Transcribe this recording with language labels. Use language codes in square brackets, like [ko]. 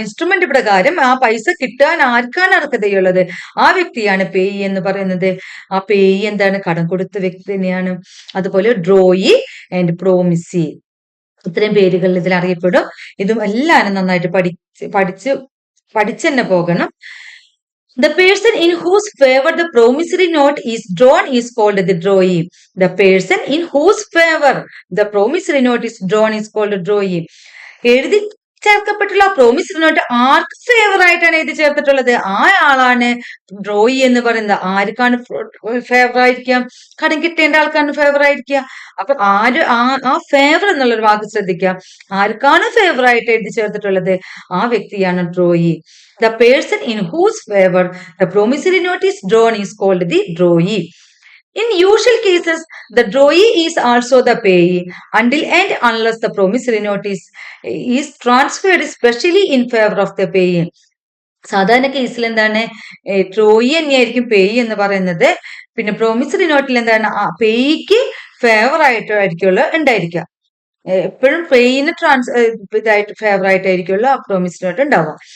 [ml] Instrument പ്രകാരം ആ പൈസ കിട്ടാൻ ആർക്കാണ് അർഹതയുള്ളത്, ആ വ്യക്തിയാണ് പേയി എന്ന് പറയുന്നത്. ആ പേയി എന്താണ്, കടം കൊടുത്ത വ്യക്തി തന്നെയാണ്. അതുപോലെ ഡ്രോയി ആൻഡ് പ്രോമിസി, ഇത്രയും പേരുകൾ ഇതിൽ അറിയപ്പെടും. ഇതും എല്ലാവരും നന്നായിട്ട് പഠിച്ച് തന്നെ പോകണം. [en] The person in whose favor the promissory note is drawn is called the drawee. The person in whose favor the promissory note is drawn is called the drawee. [ml] എഴുതി ചേർക്കപ്പെട്ടുള്ള പ്രോമിസറി നോട്ട് ആർക്ക് ഫേവർ ആയിട്ടാണ് എഴുതി ചേർത്തിട്ടുള്ളത്, ആ ആളാണ് drawee എന്ന് പറയുന്നത്. ആർക്കാണ് favour ആയിരിക്കാം, കടം കിട്ടേണ്ട ആൾക്കാണ് ഫേവർ ആയിരിക്കുക. അപ്പൊ ആ ഫേവർ എന്നുള്ളൊരു വാക്ക് ശ്രദ്ധിക്കുക. ആർക്കാണ് ഫേവർ ആയിട്ട് എഴുതി ചേർത്തിട്ടുള്ളത്, ആ വ്യക്തിയാണ് drawee. [en] The person in whose favor the promissory note is drawn is called the drawee. In usual cases, the drawee is also the payee until and unless the promissory note is transferred specially in favor of the payee. [ml] സാധാരണ കേസിൽ എന്താണ്, drawee തന്നെയായിരിക്കും payee എന്ന് പറയുന്നത്. പിന്നെ promissory നോട്ടിൽ എന്താണ്, പേയിക്ക് favour ആയിട്ടായിരിക്കുമല്ലോ ഉണ്ടായിരിക്കുക. എപ്പോഴും പേയിന് ഇതായിട്ട് ഫേവർ ആയിട്ടായിരിക്കുമല്ലോ ആ പ്രോമിസറി നോട്ട് ഉണ്ടാവുക.